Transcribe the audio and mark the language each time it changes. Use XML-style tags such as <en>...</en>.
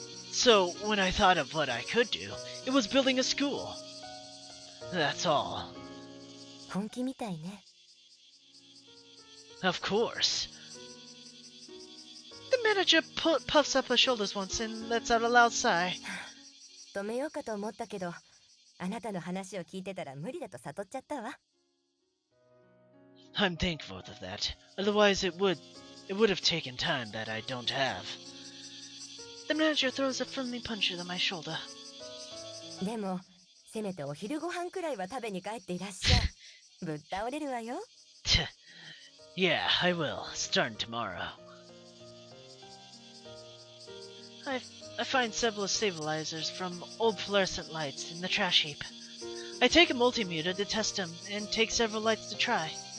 <en>So, when I thought of what I could do, it was building a school. That's all.</en> <ja>本気みたいね。</ja> <en>Of course. The manager puffs up her shoulders once and lets out a loud sigh.</en> <ja>止めようかと思ったけど、あなたの話を聞いてたら無理だと悟っちゃったわ。</ja> <en>I'm thankful of that. Otherwise it would have taken time that I don't have. The manager throws a friendly punch on my shoulder.</en> <ja>でも、せめてお昼ご飯くらいは食べに帰っていらっしゃい。ぶっ倒れるわよ。</ja> <en>Yeah, I will, starting tomorrow. I find several stabilizers from old fluorescent lights in the trash heap. I take a multimeter to test them and take several lights to try.</en>